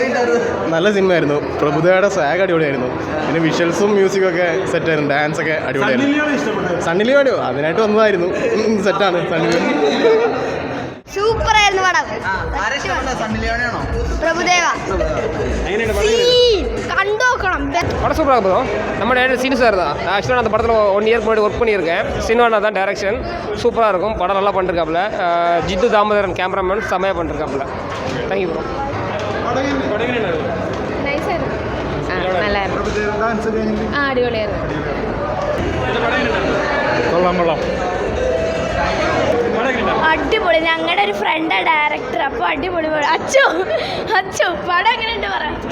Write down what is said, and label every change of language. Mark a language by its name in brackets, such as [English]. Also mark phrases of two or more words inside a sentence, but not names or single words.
[Malayalam] നല്ല സിനിമയായിരുന്നു. പ്രഭുദേവയുടെ സ്വാഗ് അടിപൊളിയായിരുന്നു. പിന്നെ വിഷ്വൽസും മ്യൂസിക്കും ഒക്കെ സെറ്റായിരുന്നു. ഡാൻസ് ഒക്കെ അടിപൊളിയായിരുന്നു. സണ്ണി ലിയോണിയോ അതിനായിട്ട് വന്നതായിരുന്നു. സെറ്റാണ് സണ്ണി ലിയോണി. സൂപ്പറായിരുന്നു പടം. പ്രഭുദേവ കണ്ടോക്കണം. [Tamil] படம் சூப்பராக இருக்கும். நம்ம டேரக்டர் சீனு சார் தான். ஆக்சுவலாக அந்த படத்தில் 1 இயர் முன்னாடி ஒர்க் பண்ணியிருக்கேன். சினிமானா தான் டைரக்ஷன் சூப்பராக இருக்கும். படம் நல்லா பண்ணிருக்காப்புல. ஜித்து தாமோதரன் கேமராமேன் செம்மையாக பண்ணிருக்காப்புல. [English] thank you bro. [Malayalam] അടിപൊളിയായിരുന്നു. അടിപൊളി. ഞങ്ങളുടെ ഒരു ഫ്രണ്ടാ ഡയറക്ടർ. അപ്പോൾ അടിപൊളി അച്ചു പടം എങ്ങനെയുണ്ട് പറയാം.